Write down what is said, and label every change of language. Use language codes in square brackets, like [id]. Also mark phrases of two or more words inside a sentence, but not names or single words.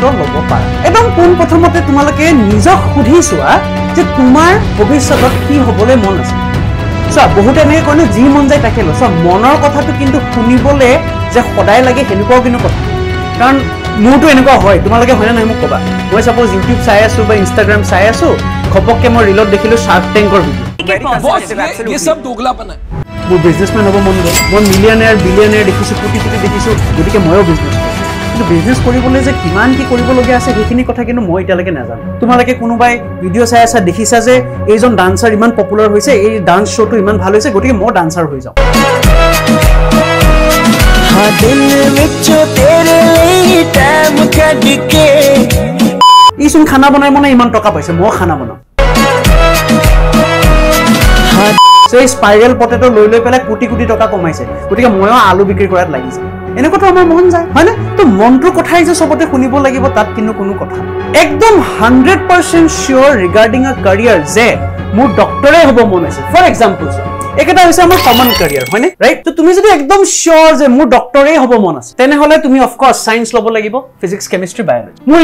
[as] ল'ব পাৰা একদম কোন প্ৰথমতে তোমালোকে নিজক সুধিছোৱা যে তোমাৰ ভৱিষ্যতত কি হ'বলৈ মন আছে সো বহুতে এনেকৈ কয় যি মন যায় তাকে ল সো মনৰ কথাটো কিন্তু শুনিবলৈ যে সদায় লাগে হেনেকুৱাও কিন্তু কথা কাৰণ মোৰটো এনেকুৱা হয় তোমালোকে হয় না মোক কবা মই সাপোজ ইউটিউব চাই আছো বা ইনষ্টাগ্ৰাম চাই আছো খপককে মই ৰিলত দেখিলো শাৰ্ক টেংকৰ ভিডিও [hi] ये सब दोगलापन है वो बिजनेसमैन [as] হ'ব মন গ'ল মই মিলিয়নিয়াৰ বিলিয়নিয়াৰ দেখিছো কোটি কোটি দেখিছো গতিকে ময়ো বিজনেস কিন্তু বিজনেস কৰিবলৈ যে কিমান কি কৰিব লগা আছে সেইখিনি কথা কিন্তু মই এতিয়ালৈকে নাজানো তোমালোকে কোনোবাই ভিডিও চাই আছা দেখিছা যে এইজন ডান্সাৰ ইমান পপুলাৰ হৈছে এই ডান্স শ্ব'টো ইমান ভাল হৈছে গতিকে মই ডান্সাৰ হৈ যাওঁ [pa] हाँ दिल विचों तेरे लिए टाइम कट के [as] ইচোন খানা বনাই মনে ইমান টকা পাইছে মই খানা বনাওঁ সো এই [en] spiral potato [as] লৈ পেলাই কোটি কোটি টকা কমাইছে গতিকে ময়ো আলু বিক্ৰী কৰাত লাগিছে এনেকুৱা তো আমাৰ মন যায় হয় না তো মনটোৰ কথাই যে সবতে শুনিব লাগিব তাত কিন্তু কোনো কথা একদম 100% শিওৰ [en] regarding a career [as] যে মোৰ ডক্টৰে হ'ব মন আছে [en] for example [as] এটা হৈছে আমাৰ [en] common career [as] হয় না ৰাইট তো তুমি যদি একদম শিওৰ যে মোৰ ডক্টৰে হ'ব মন আছে তেনেহলে তুমি [en] of course science [as] ল'ব লাগিব [en] physics chemistry biology [as] মোৰ